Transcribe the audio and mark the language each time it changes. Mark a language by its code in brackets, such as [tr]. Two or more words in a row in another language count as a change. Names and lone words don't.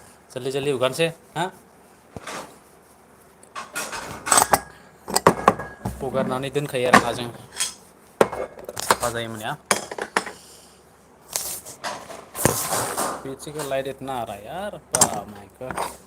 [brx] जल्दी जल्दी हुगानोसै हा हुगारनानै दोनखायो आरो ना जों साफा जायो होमबानिया [hi] पीछे का लाइट इतना आ रहा है यार [en] my god